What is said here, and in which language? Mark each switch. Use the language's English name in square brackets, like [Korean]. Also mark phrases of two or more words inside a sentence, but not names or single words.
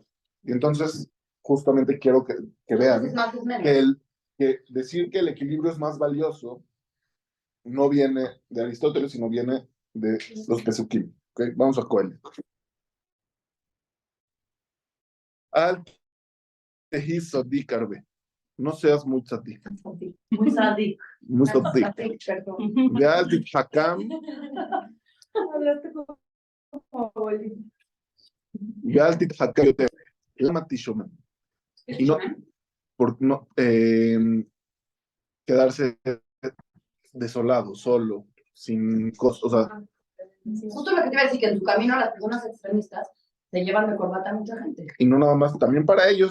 [Spanish] Y entonces, justamente quiero que vean Es más, es menos. que decir que el equilibrio es más valioso no viene de Aristóteles, sino viene de los Pesukim. ¿Okay? Vamos a Coelet. [Hebrew] אל תהי צדיק הרבה. [Spanish] No seas muy sadik. Muy sádico. Muy sadik. Perdón. [Hebrew] ואל תתחכם, [Spanish] Hablaste como abuelito. [Hebrew] ואל תתחכם יותר. למה תשומם. [Spanish] Y no, por no quedarse desolado, solo, sin cosas, o sea, Justo lo que te iba a decir, que en tu camino las personas extremistas se llevan de corbata a mucha gente. y no nada más, también para ellos